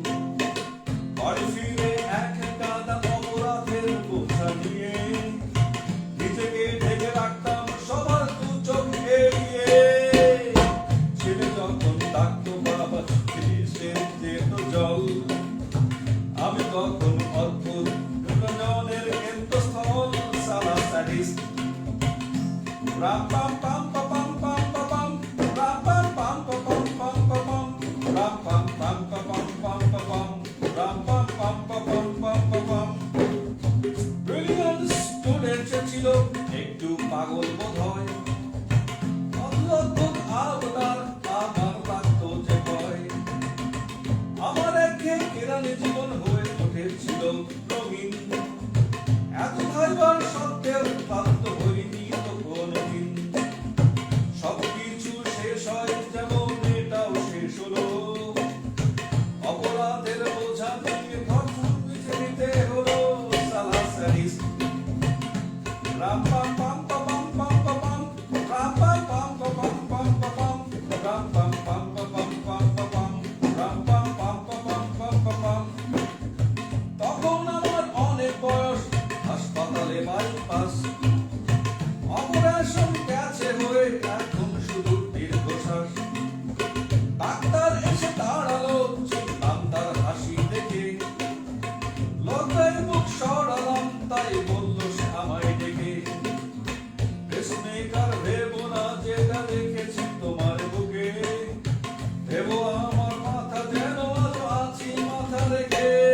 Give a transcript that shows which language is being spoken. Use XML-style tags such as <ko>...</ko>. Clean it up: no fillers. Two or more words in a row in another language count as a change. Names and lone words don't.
<bn>বাড়ি ফিরে এক কাঁদা অপরাধের বোঝা নিয়ে, নিজেকে ঢেকে রাখতাম সবার দু চোখ এড়িয়ে। ছেলে যখন ডাকতো বাবা, এসে যেত জল, আমি তখন অদ্ভুত বিনোদনের কেন্দ্রস্থল। সালা স্যাডিস্ট রাম পাম পাম পাম পাম পাম, রাম পাম পাম পাম পাম পাম, রাম পাম পাম পাম পাম পাম, রাম পাম পাম পাম পাম পাম।</bn> <en>brilliant student</en> <bn>ছিল, একটু পাগল বোধ হয়, অদ্ভুত আবদার আমার লাগতো যে ভয়। আমার একে কেরানি জীবন হয়ে উঠেছিল রঙিন, এত ভাইবার সত্ত্বেও ক্লান্ত হইনি তো কোনদিন। সবকিছু শেষ হয় যেমন এটাও শেষ হলো, অপরাধের বোঝা নিয়ে ভরপুর বেঁচে নিতে হলো। সালা স্যাডিস্ট রাম পাম পাম পাম পাম পাম, রাম পাম পাম পাম পাম পাম, রাম পাম পাম পাম পাম পাম, রাম পাম পাম পাম পাম। তখন আমার অনেক বয়স, হাসপাতালে বাইপাস, অপারেশন গেছে হয়ে এখন শুধু দীর্ঘশ্বাস। ডাক্তার এসে দাঁড়ালো, চিনলাম তার হাসি দেখে, লজ্জায় মুখ সরালাম, তাই বলল সে আমায় ডেকে, পেসমেকার ভেবো না, যেটা দেখেছি তোমার বুকে, ভেবো আমার মাথা যেন আলো আছি মাথা রেখে।</bn>